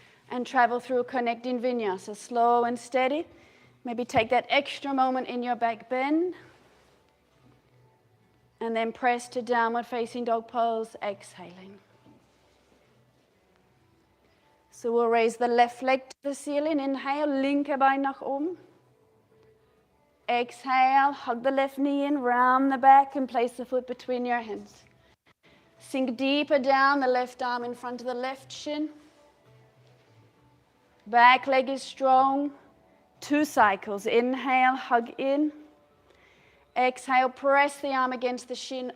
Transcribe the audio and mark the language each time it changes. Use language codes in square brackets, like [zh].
[en] And travel through connecting vinyasa, slow and steady. Maybe take that extra moment in your back bend. And then press to downward facing dog pose, exhaling. So we'll raise the left leg to the ceiling. [de] Inhale, linker Bein nach oben. [en] Exhale, hug the left knee in, round the back, and place the foot between your hands. Sink deeper down, the left arm in front of the left shin. Back leg is strong. 2 cycles. Inhale, hug in. Exhale, press the arm against the shin.